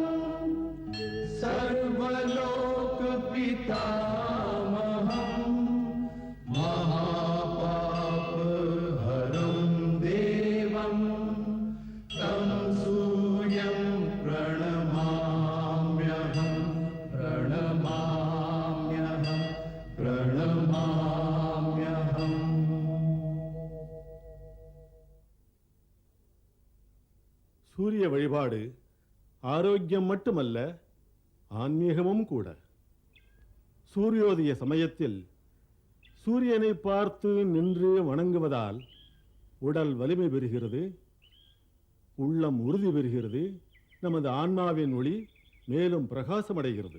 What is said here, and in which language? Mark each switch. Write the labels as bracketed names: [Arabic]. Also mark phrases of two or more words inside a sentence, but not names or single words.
[Sanskrit] सर्वलोकपितामहं महापापहरं देवं तं सूर्यं प्रणमाम्यहं प्रणमाम्यहं प्रणमाम्यहम् [Tamil] சூரிய வழிபாடு ஆரோக்கியம் மட்டுமல்ல, ஆன்மீகமும் கூட. சூரியோதய சமயத்தில் சூரியனை பார்த்து நின்று வணங்குவதால் உடல் வலிமை பெறுகிறது, உள்ளம் உறுதி பெறுகிறது, நமது ஆன்மாவின் ஒளி மேலும் பிரகாசமடைகிறது.